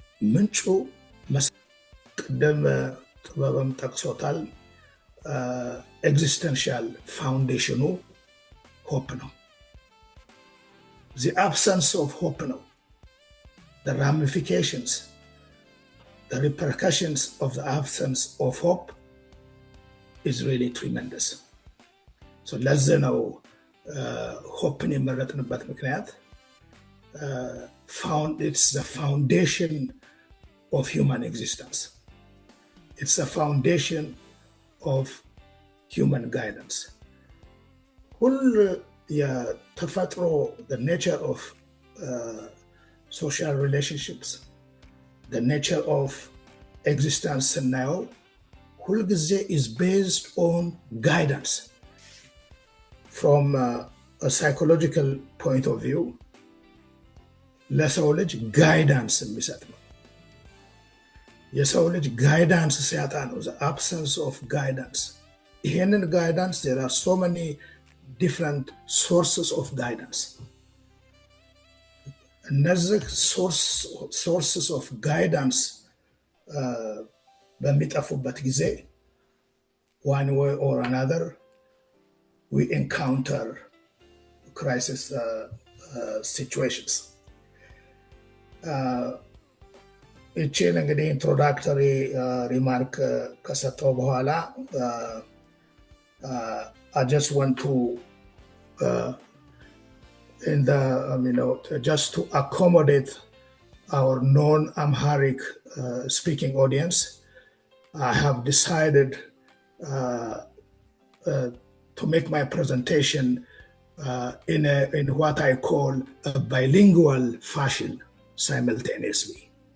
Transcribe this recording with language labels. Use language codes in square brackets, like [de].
[am] ምንጩ ቅድም ጥበበም ጠቅሶታል። ኤግዚስተንሻል ፋውንዴሽኑ ሆፕ ነው። [en] the absence of hope ነው the ramifications, the repercussions of the absence of hope is really tremendous. so [am] ለዚህ ነው ሆፕን የመረጥንበት ምክንያት [en] it's the foundation of human existence. It's the foundation of human guidance. [am] ሁሉ የተፈጥሮ [en] the nature of social relationships, the nature of existence [am] ስናየው ሁልጊዜ [en] is based on guidance. From a psychological point of view, [am] ለሰው ልጅ ጋይዳንስ የሚሰጥ ነው። የሰው ልጅ ጋይዳንስ ሲያጣ ነው [en] the absence of guidance. [am] ይሄንን ጋይዳንስ [en] there are so many different sources of guidance. [am] እነዚህ [en] sources of guidance [am] በሚጠፉበት ጊዜ [en] one way or another we encounter crisis situations. [am] እቺን እንግዲህ ኢንትሮዳክተሪ ሪማርክ ከሰጠው በኋላ [en] I just want to in the, just to accommodate our non-Amharic speaking audience, I have decided to make my presentation in what I call a bilingual fashion simultaneously.